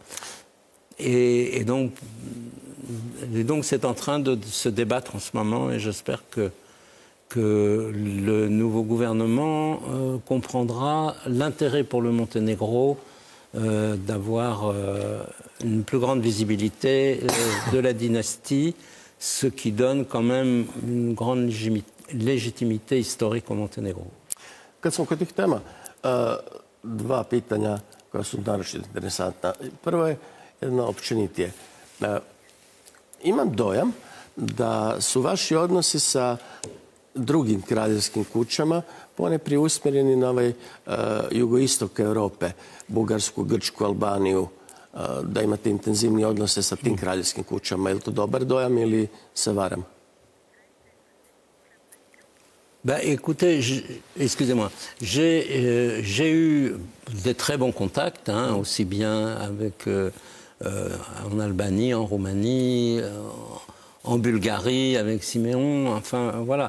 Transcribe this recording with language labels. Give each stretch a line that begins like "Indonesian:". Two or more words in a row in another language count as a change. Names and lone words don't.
French: Et donc c'est en train de se débattre en ce moment, et j'espère que le nouveau gouvernement comprendra l'intérêt pour le Monténégro d'avoir une plus grande visibilité de la dynastie, ce qui donne quand même une grande légitimité historique au Monténégro.
Croatian: Kad smo kod tih tema, dva pitanja koja su naročito interesantna. Prvo je jedno općenitije. Imam dojam da su vaši odnosi sa drugim kraljevskim kućama ponajprije usmjereni na ovaj jugoistok Europe, Bugarsku, Grčku, Albaniju, da imate intenzivnije odnose sa tim kraljevskim kućama. Je li to dobar dojam ili se varam?
French: Ben, écoutez, excusez-moi, j'ai eu des très bons contacts, hein, aussi bien avec, en Albanie, en Roumanie, en Bulgarie, avec Siméon, enfin voilà.